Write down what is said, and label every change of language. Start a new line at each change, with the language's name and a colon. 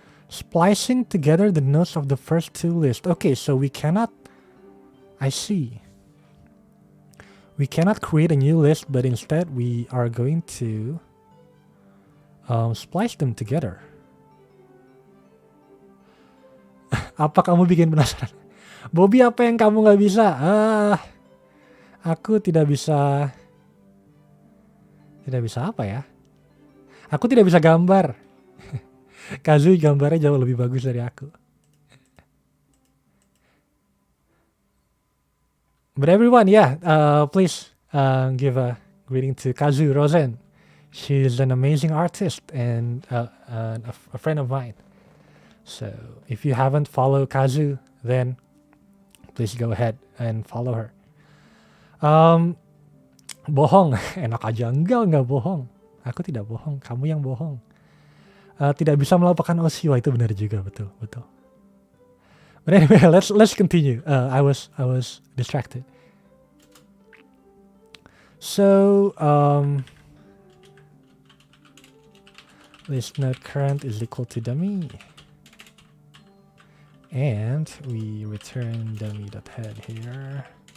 English: Splicing together the nodes of the first two lists. Okay, so we cannot. I see. We cannot create a new list, but instead we are going to splice them together.
Indonesian: Apa kamu bikin penasaran? Bobby, apa yang kamu nggak bisa? Aku tidak bisa apa ya? Aku tidak bisa gambar. Kazu gambarnya jauh lebih bagus dari aku.
English: But everyone, please give a greeting to Kazu Rosen. She's an amazing artist and a friend of mine. So if you haven't followed Kazu, then please go ahead and follow her.
Indonesian: Bohong, enak aja. Enggak bohong. Aku tidak bohong, kamu yang bohong. Tidak bisa melupakan OC, itu benar juga, betul.
English: But anyway, let's continue. I was distracted. So list node current is equal to dummy, and we return dummy.head here.